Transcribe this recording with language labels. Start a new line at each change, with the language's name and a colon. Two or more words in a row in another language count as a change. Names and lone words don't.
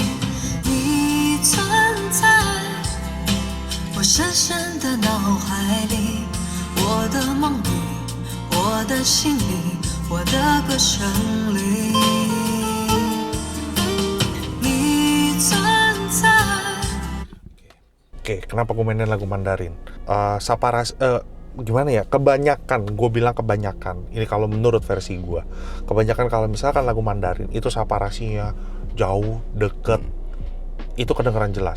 Chinese: 你存在我深深的脑海里，我的梦里，我的心里，我的歌声里。你存在。
Indonesian: Oke, kenapa gue mainin lagu Mandarin? Gimana ya? Kebanyakan, gue bilang kebanyakan. Ini kalau menurut versi gue, kebanyakan kalau misalkan lagu Mandarin itu saparasinya jauh, deket, itu kedengeran jelas.